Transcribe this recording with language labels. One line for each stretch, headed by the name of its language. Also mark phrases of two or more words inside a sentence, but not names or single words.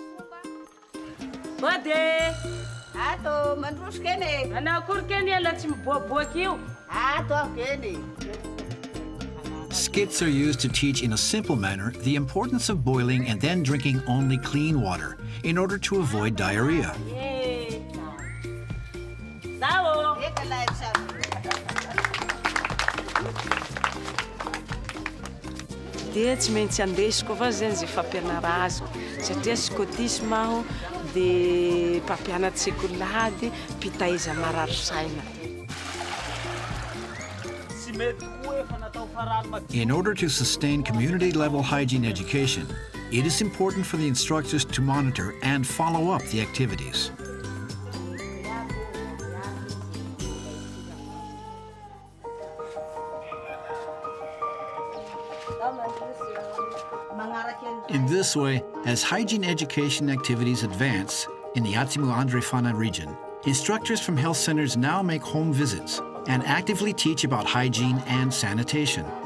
English: Skits are used to teach in a simple manner the importance of boiling and then drinking only clean water in order to avoid diarrhea.
Malagasy: Dia tsy maintsy andesiko fa zany zay fampianara azy satria scoutisme aho dia mpampianatsy sekolady mpitaiza marary saina.
English: In order to sustain community-level hygiene education, it is important for the instructors to monitor and follow up the activities. In this way, as hygiene education activities advance in the Atsimu-Andrefana region, instructors from health centers now make home visits and actively teach about hygiene and sanitation.